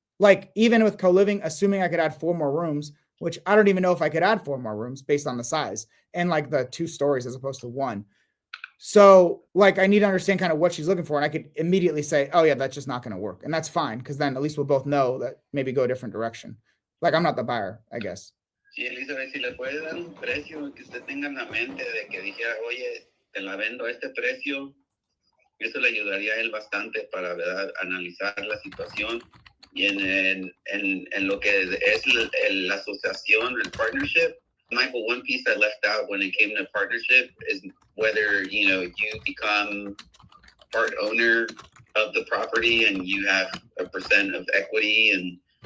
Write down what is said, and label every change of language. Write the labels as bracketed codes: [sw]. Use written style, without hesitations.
[en] Like even with co-living, assuming I could add 4 more rooms, which I don't even know if I could add 4 more rooms based on the size and like the 2 stories as opposed to 1. So like, I need to understand kind of what she's looking for. And I could immediately say, oh yeah, that's just not going to work. And that's fine. Cause then at least we'll both know that maybe go a different direction. Like I'm not the buyer, I guess. [es] Sí, Elizabeth, si le puede dar un precio que usted tenga en la mente de que dijera, oye, te la vendo a este precio, eso le ayudaría a él bastante para, ¿verdad?, analizar la situación. Y en lo que es la asociación, el partnership, [en] Michael, one piece I left out when it came to partnership is whether, you know, you become part owner of the property and you have a % of equity and